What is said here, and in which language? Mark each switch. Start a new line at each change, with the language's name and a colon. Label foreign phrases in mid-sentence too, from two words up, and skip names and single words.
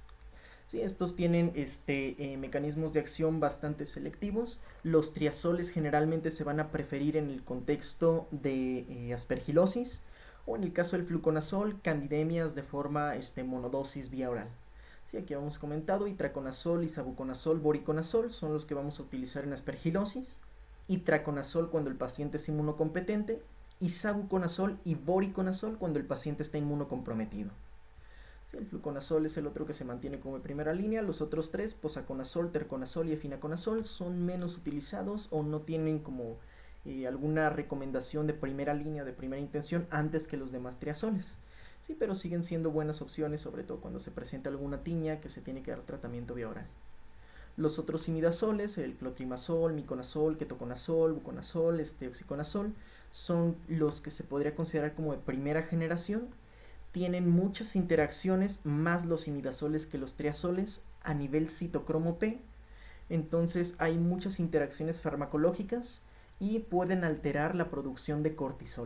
Spanish: Sí, estos tienen mecanismos de acción bastante selectivos. Los triazoles generalmente se van a preferir en el contexto de aspergilosis o en el caso del fluconazol, candidemias de forma monodosis vía oral. Sí, aquí hemos comentado itraconazol, isavuconazol, voriconazol son los que vamos a utilizar en aspergilosis. Itraconazol cuando el paciente es inmunocompetente, isavuconazol y voriconazol cuando el paciente está inmunocomprometido. Sí, el fluconazol es el otro que se mantiene como primera línea. Los otros tres, posaconazol, terconazol y efinaconazol, son menos utilizados o no tienen como alguna recomendación de primera línea, de primera intención, antes que los demás triazoles. Sí, pero siguen siendo buenas opciones, sobre todo cuando se presenta alguna tiña que se tiene que dar tratamiento vía oral. Los otros imidazoles, el clotrimazol, miconazol, ketoconazol, buconazol, oxiconazol, son los que se podría considerar como de primera generación. Tienen muchas interacciones más los imidazoles que los triazoles a nivel citocromo P. Entonces hay muchas interacciones farmacológicas y pueden alterar la producción de cortisol.